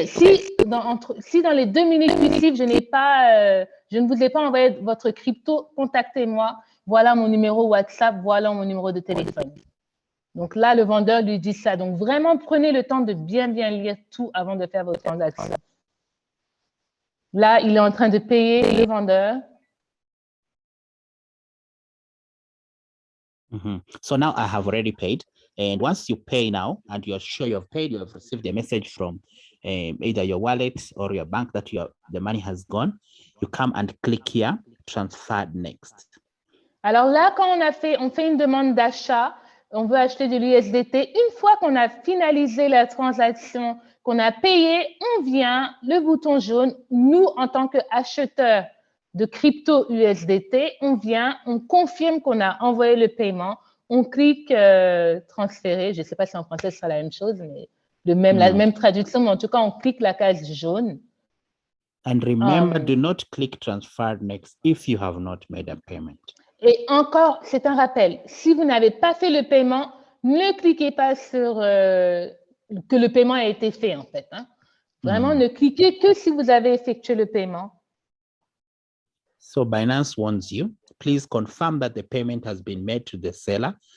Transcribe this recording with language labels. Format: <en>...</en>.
<fr>Si dans les 2 minutes qui suivent, je ne vous ai pas envoyé votre crypto, contactez-moi. Voilà mon numéro WhatsApp, voilà mon numéro de téléphone. Donc là, le vendeur lui dit ça. Donc vraiment, prenez le temps de bien lire tout avant de faire votre transaction. Là, il est en train de payer le vendeur.</fr> <en>So now I have already paid. And once you pay now and you're sure you have paid, you have received a message from either your wallet or your bank that the money has gone, you come and click here, transfer next.</en> <fr>Alors là, quand on fait une demande d'achat, on veut acheter de l'USDT. Une fois qu'on a finalisé la transaction, qu'on a payé, on vient, le bouton jaune, nous, en tant qu'acheteurs de crypto USDT, on vient, on confirme qu'on a envoyé le paiement, on clique transférer. Je ne sais pas si en français ce sera la même chose, mais la même traduction, mais en tout cas, on clique la case jaune.</fr> <en>And remember, do not click transfer next if you have not made a payment.</en> <fr>Et encore, c'est un rappel, si vous n'avez pas fait le paiement, ne cliquez pas sur que le paiement a été fait, en fait. Hein. Vraiment, ne cliquez que si vous avez effectué le paiement.</fr> <en>So Binance warns you, please confirm that the payment has been made to the seller.</en>